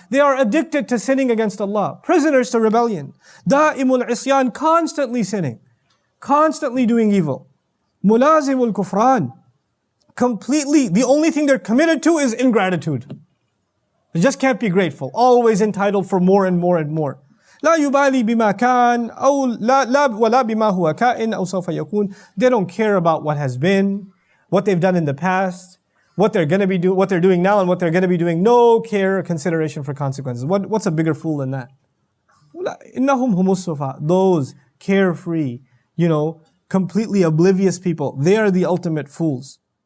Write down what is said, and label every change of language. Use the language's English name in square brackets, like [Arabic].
[English] They are addicted to sinning against Allah. Prisoners to rebellion. [Arabic] Da'imul isyan, [English] constantly sinning. Constantly doing evil. [Arabic] Mulazimul kufran. [English] Completely, the only thing they're committed to is ingratitude. They just can't be grateful. Always entitled for more and more and more. [Arabic] لا يبالي بما كان أو لا ولا بما هو كائن أو سوف يكون. [English] They don't care about what has been, what they've done in the past, what they're going to be what they're doing now and what they're going to be doing. No care or consideration for consequences. What's a bigger fool than that? [Arabic] إنهم هم السفهاء. [English] Those carefree, completely oblivious people, they are the ultimate fools.